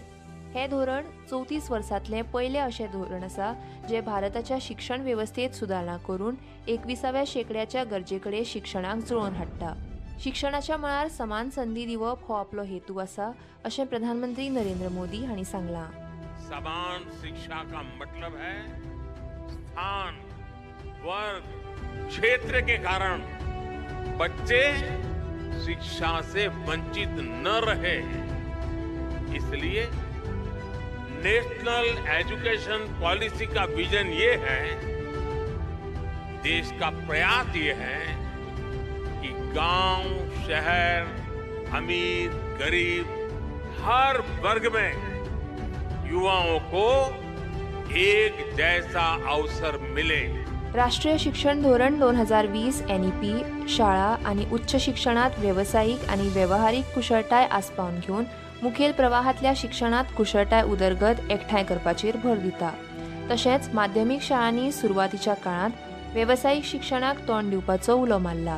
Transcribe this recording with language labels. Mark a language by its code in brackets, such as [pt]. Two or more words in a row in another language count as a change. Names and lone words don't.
[kok] हे धोरण 34 वर्सांतलें पयलें अशें धोरण आसा जे भारताच्या शिक्षण वेवस्थेत सुदारणा करून 21व्या शेंकड्याच्या गरजेकडेन शिक्षणाक जुळोवन हाडटा। शिक्षणाच्या मळार समान संधी दिवप हो आपलो हेतू आसा अशें प्रधानमंत्री नरेंद्र मोदी हांणी सांगलां। [hi] समान शिक्षा का मतलब है स्थान, वर्ग, क्षेत्र के कारण बच्चे शिक्षा से वंचित न रहे। इसलिए [en] National Education Policy [hi] का विजन ये है, देश का प्रयास ये है कि गांव, शहर, अमीर, गरीब हर वर्ग में युवाओं को एक जैसा अवसर मिले। [kok] राष्ट्रीय शिक्षण धोरण 2020 NEP शाळा आणि उच्च शिक्षणात व्यावसायिक आणि व्यावहारिक कुशळटाय आस्पावन घेऊन मुखेल प्रवाहातल्या शिक्षणात कुशळटाय उदरगत एकठांय करपाचेर भर दिता। तशेंच माध्यमीक शाळांनी सुरवातीच्या काळात व्यावसायिक शिक्षणाक तोंड दिवपाचो उलो मारला।